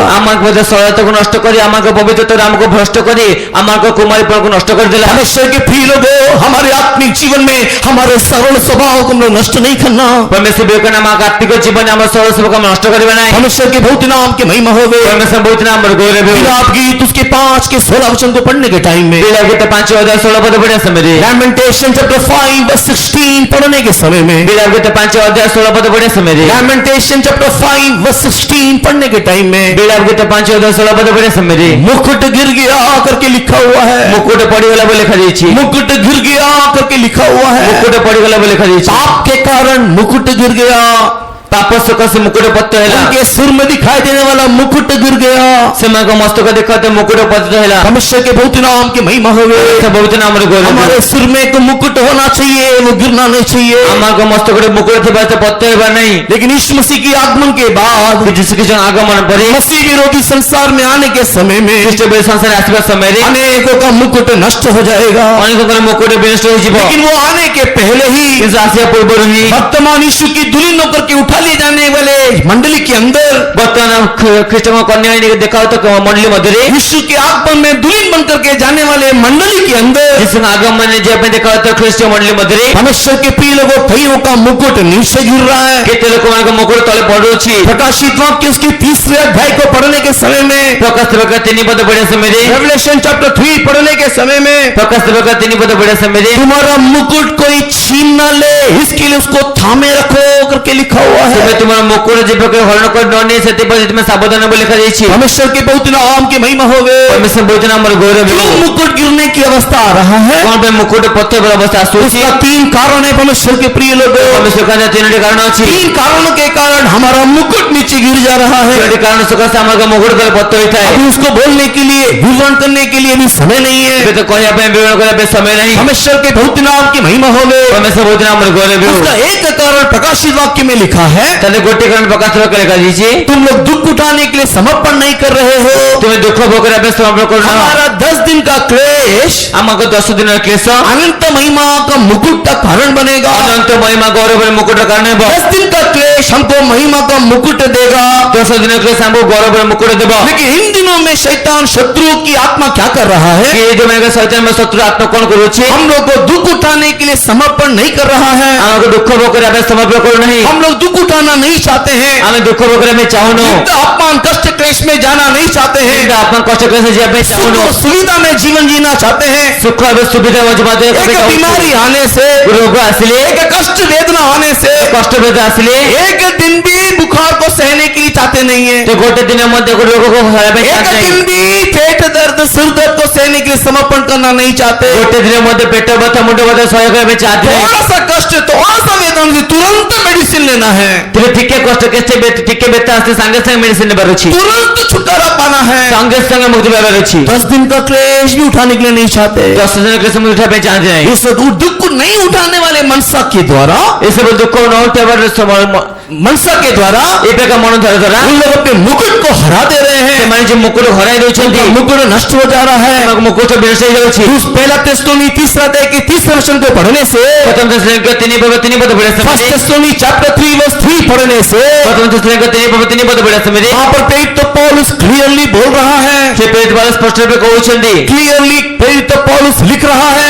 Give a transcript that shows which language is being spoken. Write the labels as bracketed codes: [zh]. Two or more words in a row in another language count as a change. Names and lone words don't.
[or] ଆମ ମଧ୍ୟ ସରଳତାକୁ ନଷ୍ଟ କରି ଆମଙ୍କ ପବିତ୍ରତାରେ ଆମକୁ ଭ୍ରଷ୍ଟ କରି ଆମଙ୍କ କୁମାରୀପଣକୁ ନଷ୍ଟ କରିଦେଲା। [hi] परमेश्वर के प्रिय लोगों, हमारे आत्मिक जीवन में हमारे सरल स्वभाव को हम लोग नष्ट नहीं करना। [or] ପରମେଶ୍ୱର ବିବେକନା ଆମ ଆତ୍ମିକ ଜୀବନରେ ଆମ ସରଳ ସେବକ ଆମେ ନଷ୍ଟ କରିବା ନାହିଁ। [hi] परमेश्वर के बहुत नाम की महिमा होवे। [or] ପରମେଶ୍ୱର ବହୁତ ନାମର ଗୌରବ। [hi] विलाप गीत उसके 5 के 16 वचन को पढ़ने के टाइम में, [or] ବିଳାପ ଗୀତ 5 ଅଧ୍ୟାୟ 16 ପଦ ପଢିବା ସମୟରେ, [en] Lamentation chapter [hi] 5 वर्स 16 पढ़ने के समय में, [or] ବିଳାପ ଗୀତ 5 ଅଧ୍ୟାୟ 16 ପଦ ପଢିବା ସମୟରେ, [en] Lamentation chapter [hi] 5 वर्स 16 पढ़ने के टाइम में [or] ବିଳାପ ଗୀତ 5 ଅଧ୍ୟାୟ 16 ପଦ ପଢିବା ସମୟରେ [hi] मुकुट गिर गया करके लिखा हुआ है। [or] ମୁକୁଟ ପଡିଗଲା ବୋଲି ଲେଖାଯାଇଛି। [hi] मुकुट गिर गया करके लिखा हुआ है। [or] ମୁକୁଟ ପଡିଗଲା ବୋଲି ଲେଖାଯାଇଛି। [hi] पाप के कारण मुकुट गिर गया। [or] ପାପ ସକାଶେ ମୁକୁଟ ପତିତ ହେଲା [hi] उनके सिर में दिखाई देने वाला मुकुट गिर गया। [or] ସେମାନଙ୍କ ମସ୍ତକ ଦେଖାତେ ମୁକୁଟ ପତିତ ହେଲା [hi] परमेश्वर के बहुत नाम की महिमा होवे। [or] ବହୁତ ନାମରେ ଗୌରବ [hi] हमारे सिर में एक मुकुट होना चाहिए, वो गिरना नहीं चाहिए। [or] ଆମଙ୍କ ମସ୍ତକରେ ମୁକୁଟ ଥିବା ତ ପତିତ ହେବା ନାହିଁ [hi] लेकिन यीशु मसीह के आगमन के बाद [or] ଯୀଶୁ ଖ୍ରୀଷ୍ଟ ଆଗମନ ପରେ [hi] मसीह विरोधी संसार में आने के समय में [or] ଖ୍ରୀଷ୍ଟ ବଳି ସଂସାରରେ ଆସିବା ସମୟରେ [hi] अनेकों का मुकुट नष्ट हो जाएगा। [or] ଅନେକଙ୍କର ମୁକୁଟ ବିନଷ୍ଟ ହୋଇଯିବ [hi] लेकिन वो आने के पहले ही [or] କିନ୍ତୁ ଆସିବା ପୂର୍ବରୁ ହିଁ [hi] वर्तमान यीशु की दुल्हन होकर के उठा ले जाने वाले मंडली के अंदर [or] ବର୍ତ୍ତମାନ ଖ୍ରୀଷ୍ଟଙ୍କ କନ୍ୟା ଆଣିକି ଦେଖାଉଥିବା ମଣ୍ଡଳୀ ମଧ୍ୟରେ [hi] यीशु के आगमन में दुल्हन बनकर के जाने वाले मंडली के अंदर [or] ଯୀଶୁଙ୍କ ଆଗମନରେ ଯିବା ପାଇଁ ଦେଖାଉଥିବା ଖ୍ରୀଷ୍ଟ ମଣ୍ଡଳୀ ମଧ୍ୟରେ [hi] परमेश्वर के प्रिय लोगों, कईयों का मुकुट नीचे गिर रहा है। [or] କେତେ ଲୋକମାନଙ୍କ ମୁକୁଟ ତଳେ ପଡୁଛି [hi] प्रकाशित वाक्य उसके 3रे अध्याय को पढ़ने के समय में, [or] ପ୍ରକାଶ ଦେବକ 3 ପଦ ପଢିବା ସମୟରେ [en] Revelation chapter [hi] 3 पढ़ने के समय में, [or] ପ୍ରକାଶ ଦେବକ 3 ପଦ ପଢିବା ସମୟରେ [hi] तुम्हारा मुकुट कोई छीन न ले, इसके लिए उसको थामे रखो करके लिखा हुआ [or] ତୁମେ [hi] है। [or] ତୁମର ମୁକୁଟ ଯେପରି ହରଣ କରି ନ ନିଏ ସେଥିପାଇଁ ତୁମେ ସାବଧାନ ବୋଲି ଲେଖାଯାଇଛି [hi] परमेश्वर के बहुत नाम की महिमा होवे। [or] ପରମେଶ୍ୱର ବହୁତ ନାମର ଗୌରବ [hi] क्यों मुकुट गिरने की अवस्था आ रहा है? [or] କଣ ପାଇଁ ମୁକୁଟ ପତିତ ହେବାର ଅବସ୍ଥା ଆସୁଛି [hi] उसका 3 कारण है परमेश्वर के प्रिय लोगों। [or] ପରମେଶ୍ୱର କହିବା 3ଟି କାରଣ ଅଛି [hi] 3 कारणों के कारण हमारा मुकुट नीचे गिर जा रहा है। [or] 3ଟି କାରଣ ସକାଶେ ଆମର ମୁକୁଟ ତଳେ ପତିତ ହୋଇଥାଏ [hi] अभी उसको बोलने के लिए, विवरण करने के लिए भी समय नहीं [or] ଏବେ [hi] है। [or] ତ କହିବା ପାଇଁ ବିବରଣ କରିବା ପାଇଁ ସମୟ ନାହିଁ [hi] परमेश्वर के बहुत नाम की महिमा होवे। [or] ପରମେଶ୍ୱର ବହୁତ ନାମର ଗୌରବ [hi] उसका एक कारण प्रकाशित वाक्य में लिखा है, [or] ତାହେଲେ ଗୋଟେ କାରଣ ପ୍ରକାଶ ଦେବକ ଲେଖାଯାଇଛି [hi] तुम लोग दुख उठाने के लिए समर्पण नहीं कर रहे हो। [or] ତୁମେ ଦୁଃଖ ଭୋଗ କରିବା ପାଇଁ ସମର୍ପଣ କରୁନ [hi] हमारा 10 दिन का क्लेश [or] ଆମକୁ 10 ଦିନର କ୍ଲେଶ [hi] अनंत महिमा का मुकुट का कारण बनेगा। [or] ଅନନ୍ତ ମହିମା ଗୌରବର ମୁକୁଟ କାରଣ ହେବ [hi] 10 दिन का क्लेश हमको महिमा का मुकुट देगा। [or] 10 ଦିନର କ୍ଲେଶ ଆମକୁ ଗୌରବର ମୁକୁଟ ଦେବ [hi] लेकिन इन दिनों में शैतान शत्रु की आत्मा क्या कर रहा है? [or] କି ଏଇ ଯୋଉମାନଙ୍କ ଶୈତାନ ଶତ୍ରୁ ଆତ୍ମା କଣ କରୁଛି [hi] हम लोग को दुख उठाने के लिए समर्पण नहीं कर रहा है। [or] ଆମକୁ ଦୁଃଖ ଭୋଗ କରିବା ପାଇଁ ସମର୍ପଣ କରୁନାହିଁ [hi] हम लोग दुख उठाना नहीं चाहते हैं। [or] ଆମେ ଦୁଃଖ ଭୋଗ କରିବା ପାଇଁ ଚାହୁଁନୁ [hi] युद्ध, अपमान, कष्ट, क्लेश में जाना नहीं चाहते हैं। [or] କିନ୍ତୁ ଆପଣ କଷ୍ଟ କ୍ଲେଶ ଯିବା ପାଇଁ [hi] सुख [or] ଚାହୁଁନୁ [hi] और सुविधा में जीवन जीना चाहते हैं। [or] ସୁଖ ଏବଂ ସୁବିଧା ମଧ୍ୟ [hi] एक बीमारी आने से, [or] ରୋଗ ଆସିଲେ [hi] एक कष्ट वेदना आने से, [or] କଷ୍ଟ ବେଦ ଆସିଲେ [hi] एक दिन भी बुखार को सहने के लिए चाहते नहीं है। [or] ତ ଗୋଟେ ଦିନ ମଧ୍ୟ ଗୋଟେ ରୋଗକୁ ହରାଇବା ପାଇଁ [hi] एक [or] ଚାହାନ୍ତି ନାହିଁ [hi] दिन भी पेट दर्द, सिर दर्द को सहने के लिए समर्पण करना नहीं चाहते। [or] ଗୋଟେ ଦିନ ମଧ୍ୟ ପେଟ ବଥା ମୁଣ୍ଡ ବଥା ସହ୍ୟ କରିବା ପାଇଁ ଚାହାନ୍ତି ନାହିଁ [hi] थोड़ा सा कष्ट, थोड़ा सा वेदना से तुरंत मेडिसिन लेना है, [or] ତେବେ ଟିକେ କଷ୍ଟ ଟିକେ ବେତା ଆସିଲେ ସାଙ୍ଗେ ସାଙ୍ଗେ ମେଡିସିନ ନେବାର ଅଛି [hi] तुरंत छुटकारा पाना है। [or] ସାଙ୍ଗେ ସାଙ୍ଗେ ମୁକ୍ତି ପାଇବାର ଅଛି [hi] 10 दिन का क्लेश भी उठाने के लिए नहीं चाहते। [or] 10 ଦିନ କ୍ଲେଶ ମୁକ୍ତି ଉଠାଇବା ପାଇଁ ଚାହାନ୍ତି ନାହିଁ [hi] इस दुख को नहीं उठाने वाले मनसा के द्वारा, [or] ଏସବୁ ଦୁଃଖ ନ ଉଠାଇବାର [hi] मनसा के द्वारा [or] ଏ ପ୍ରକାର ମନ ଧରା ଦ୍ୱାରା [hi] उन लोग अपने मुकुट को हरा दे रहे हैं। [or] ସେମାନେ ଯେ ମୁକୁଟ ହରାଇ ଦଉଛନ୍ତି [hi] उनका मुकुट नष्ट हो जा रहा है। [or] ସେମାନଙ୍କ ମୁକୁଟ ବିନଷ୍ଟ ହେଇଯାଉଛି [hi] पहला तेस्सलोनी 3 अध्याय के 30 वचन को पढ़ने से, [or] ପ୍ରଥମ ତେସଲୋନିକ 3 ପଦ ପଢିବା [hi] फर्स्ट [or] ସମୟରେ [hi] तेस्सलोनी चैप्टर 3 वर्स 3 पढ़ने से, [or] ପ୍ରଥମ ତେସଲୋନିକ 3 ପଦ ପଢିବା ସମୟରେ [hi] वहां पर प्रेरित तो पौलुस क्लियरली बोल रहा है, [or] ସେ ପ୍ରେରିତ ପାଉଲ ସ୍ପଷ୍ଟ ରୂପେ କହୁଛନ୍ତି [hi] क्लियरली प्रेरित तो पौलुस लिख रहा है,